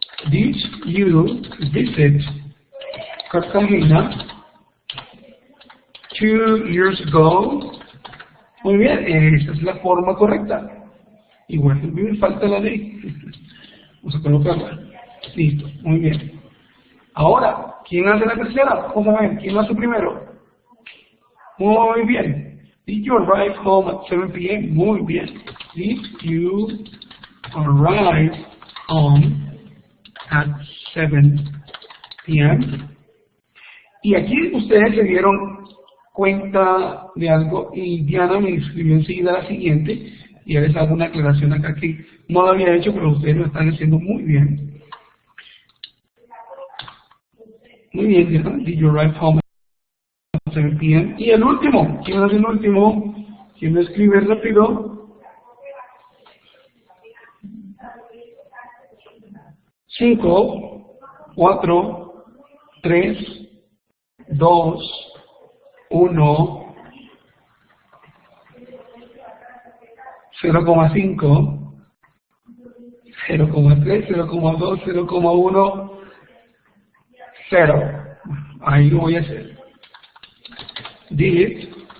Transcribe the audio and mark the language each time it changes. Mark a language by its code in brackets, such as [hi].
[en] Did you visit Cartagena 2 years ago? [es] Muy bien, esa es la forma correcta. Igual, me falta la D. Vamos a colocarla. Listo, muy bien. Ahora, ¿quién hace la tercera? Vamos a ver, ¿quién lo hace primero? Muy bien. [en] Did you arrive home at 7 p.m.? [es] Muy bien. [en] Did you arrive home at 7 p.m.? [es] Y aquí ustedes se dieron cuenta de algo y Diana me escribió enseguida la siguiente y ya les hago una aclaración acá que no lo había hecho, pero ustedes lo están haciendo muy bien. Muy bien, Diana. [en] Did you arrive home at 7 p.m.? [es] Y el último, ¿quién es el último? ¿Quién lo escribe rápido? 5, 4, 3, 2, 1, 0,5, 0,3, 0,2, 0,1, 0. Ahí lo voy a hacer. Did.